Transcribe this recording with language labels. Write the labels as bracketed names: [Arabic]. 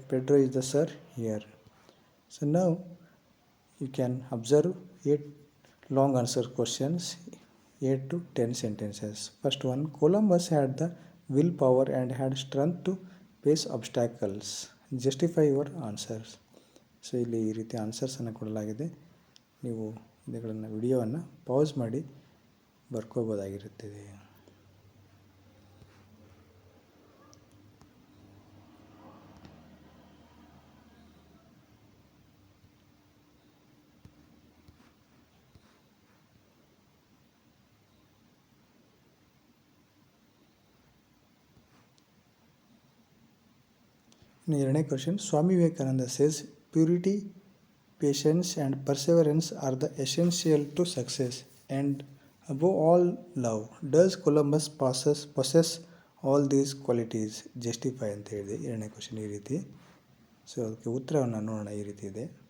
[English] Pedro is the sir here. So now you can observe 8 long answer questions, 8 to 10 sentences. First one, Columbus had the willpower and had strength to face obstacles. Justify your answers. [Kannada] So ಇಲ್ಲಿ ಈ ರೀತಿ ಆನ್ಸರ್ಸನ್ನು ಕೊಡಲಾಗಿದೆ. ನೀವು ಇವುಗಳನ್ನು ವಿಡಿಯೋವನ್ನು pass ಮಾಡಿ ಬರ್ಕೋಬೋದಾಗಿರುತ್ತದೆ. [English] ಎರಡನೇ question, Swami Vivekananda says purity, patience and perseverance are the essential to success and Above all love, does Columbus possess all these qualities? [Kannada] Justify ಅಂತ ಹೇಳಿದೆ ಎರಡನೇ ಕ್ವಶನ್ ಈ ರೀತಿ. ಸೊ ಅದಕ್ಕೆ ಉತ್ತರವನ್ನು ನೋಡೋಣ. ಈ ರೀತಿ ಇದೆ.